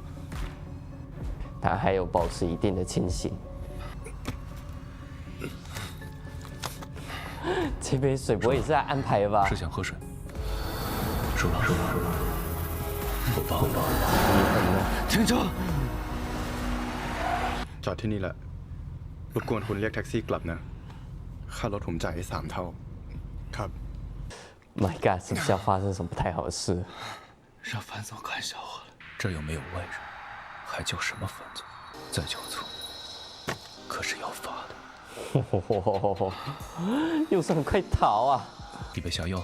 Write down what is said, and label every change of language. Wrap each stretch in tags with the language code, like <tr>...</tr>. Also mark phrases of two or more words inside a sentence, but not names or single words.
<zh>他还有保持一定的清醒。这杯水不会也是在安排吧？是想喝水。输了。我帮。停车！</zh> <th>จอดที่นี่แหละรบกวนคุณเรียกแท็กซี่กลับนะค่ารถผมจ่ายให้3 เท่าครับ</th> <en>My God，</en> <zh>是不是要发生什么不太好的事？让樊总看笑话了。这又没有外人，还叫什么樊总？再叫错，可是要罚的。游素朗快逃啊！你被下药了。</zh>